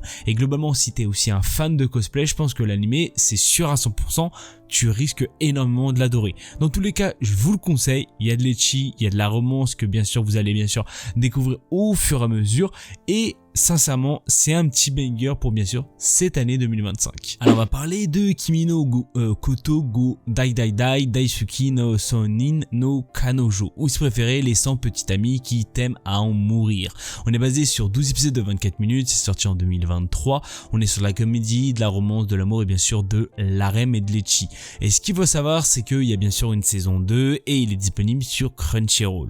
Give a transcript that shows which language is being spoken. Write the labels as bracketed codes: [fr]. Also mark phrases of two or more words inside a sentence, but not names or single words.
[fr] Et globalement, si t'es aussi un fan de cosplay, je pense que l'animé, c'est sûr à 100%, tu risques énormément de l'adorer. Dans tous les cas, je vous le conseille, il y a de l'ecchi, il y a de la romance que bien sûr vous allez bien sûr découvrir au fur et à mesure, et sincèrement c'est un petit banger pour bien sûr cette année 2025. Alors on va parler de Kimi no Koto go Dai Dai Dai Daisuki no Sonin no Kanojo, ou si préféré les 100 petits amis qui t'aiment à en mourir. On est basé sur 12 épisodes de 24 minutes, c'est sorti en 2023, on est sur la comédie, de la romance, de l'amour et bien sûr de l'harem et de l'ecchi. Et ce qu'il faut savoir, c'est qu'il y a bien sûr une saison 2 et il est disponible sur Crunchyroll.